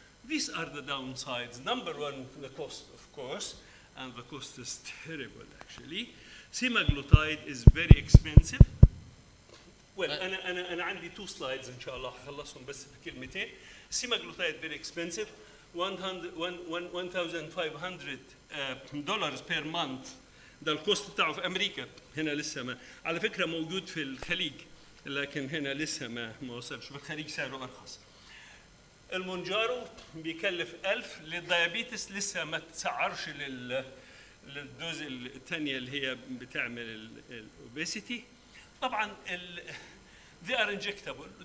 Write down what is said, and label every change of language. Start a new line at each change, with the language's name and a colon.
English: These are the downsides. Number one, the cost, of course, and the cost is terrible, actually. Semaglutide is very expensive.
Arabic: Well, أنا عندي 2 slides إن شاء الله هخلصهم بس بكلمتين.
English: Semaglutide very expensive, $1,500 per month.
Arabic: ده الكوست بتاعه في أمريكا. هنا لسه ما، على فكرة موجود في الخليج، لكن هنا لسه ما وصلش. في الخليج سعره أرخص. المونجارو بيكلف 1000. للديابيتس لسه ما تسعرش للدوز الثانيه اللي هي بتعمل الاوبيسيتي.
English: طبعا they are injectable.